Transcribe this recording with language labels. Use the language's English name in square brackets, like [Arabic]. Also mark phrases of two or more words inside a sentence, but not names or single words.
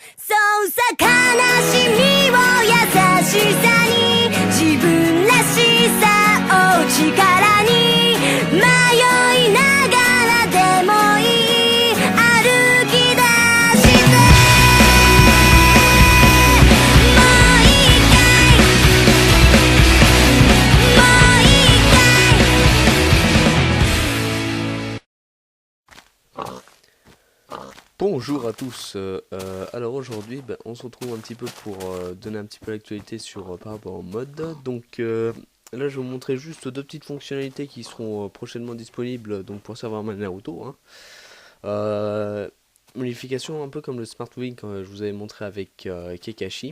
[Japanese] そうさ悲しみを優しさに自分らしさを力に迷いながらでもいい歩き出してもう一回もう一回 [French] Bonjour à tous, alors aujourd'hui on se retrouve un petit peu pour donner un petit peu l'actualité sur par rapport au mode. Donc là je vais vous montrer juste deux petites fonctionnalités qui seront prochainement disponibles donc pour serveur Naruto, hein. Modification un peu comme le Smart Moving que je vous avais montré avec Kekashi.